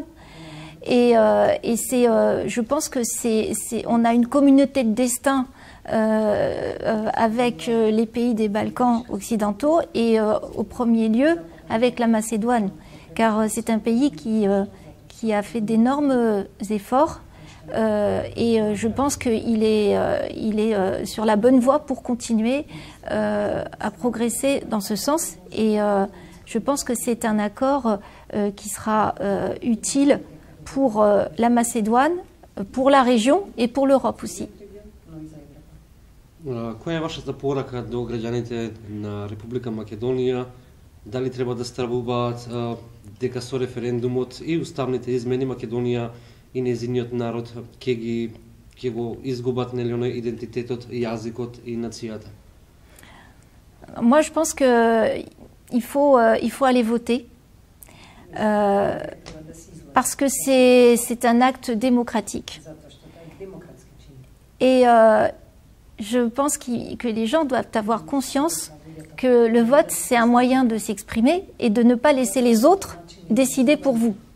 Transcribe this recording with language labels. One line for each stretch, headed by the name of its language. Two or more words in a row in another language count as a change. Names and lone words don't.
French: Et je pense que on a une communauté de destin avec les pays des Balkans occidentaux et au premier lieu avec la Macédoine, car c'est un pays qui a fait d'énormes efforts et je pense qu'il est sur la bonne voie pour continuer à progresser dans ce sens. Et je pense que c'est un accord qui sera utile pour la Macédoine, pour la région et pour l'Europe aussi.
Macedonian: Која е вашата порака до граѓаните на Република Македонија? Дали треба да стравуваат дека со референдумот и уставните измени Македонија и нејзиниот народ ќе го изгубат нели идентитетот, јазикот и нацијата?
French: Moi, je pense que il faut aller voter. Parce que c'est un acte démocratique. Et je pense que les gens doivent avoir conscience que le vote, c'est un moyen de s'exprimer et de ne pas laisser les autres décider pour vous.